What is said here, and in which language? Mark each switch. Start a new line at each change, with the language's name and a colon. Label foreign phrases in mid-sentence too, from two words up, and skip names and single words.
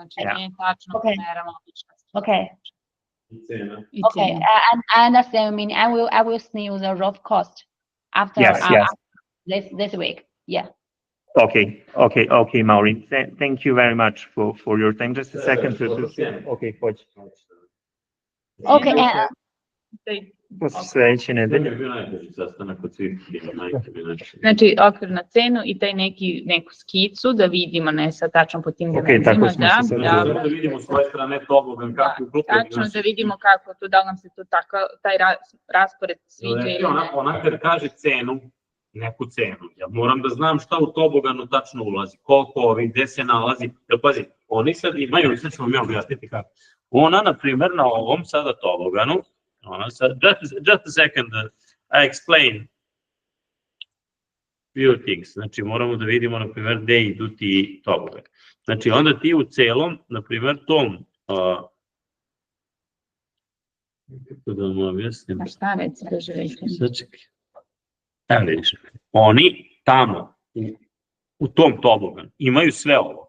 English: Okay. I understand. I mean, I will send you the rough cost after this week. Yeah. Okay, Maureen. Thank you very much for your time. Just a second okay, pode. Okay.
Serbian: Sledeće nedelje. Znači, okvirna cenu i taj neku skicu da vidimo, ne sad tačno po tim dimenzijama, da vidimo s koje strane tobogan, kako tačno da vidimo kako to, da li nam se to taj raspored sviđa ili ne. Ona kad kaže cenu, neku cenu, ja moram da znam šta u toboganu tačno ulazi, koliko, gde se nalazi, jer pazi, oni sad imaju, sad ćemo mi objasniti kako. Ona, na primjer, na ovom sada toboganu,
English: just a second, I explain few things.
Serbian: Znači, moramo da vidimo, na primjer, gde idu ti tobogani. Znači, onda ti u celom, na primjer, tom, kako da vam objasnim? A šta reci da želite? Evo vidiš, oni tamo, u tom toboganu, imaju sve ovo.